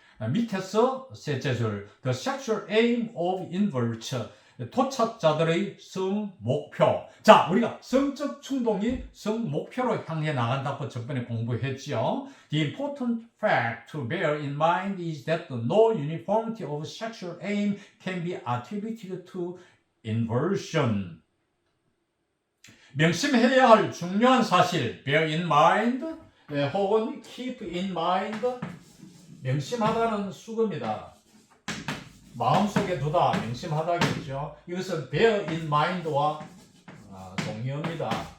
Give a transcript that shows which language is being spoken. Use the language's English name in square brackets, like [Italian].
[English] 밑에서 셋째 줄 The sexual aim of inverts [Korean] 토착자들의 성 목표. 자, 우리가 성적 충동이 성 목표로 향해 나간다고 저번에 공부했죠. [English] The important fact to bear in mind is that no uniformity of sexual aim can be attributed to inversion. [Korean] 명심해야 할 중요한 사실, [English] bear in mind, [Korean] 혹은 [English] keep in mind, [Korean] 명심하다는 수거입니다. 마음속에 두다, 명심하다겠죠. 이것은 [English] bear in mind [Korean] 와 동의어입니다.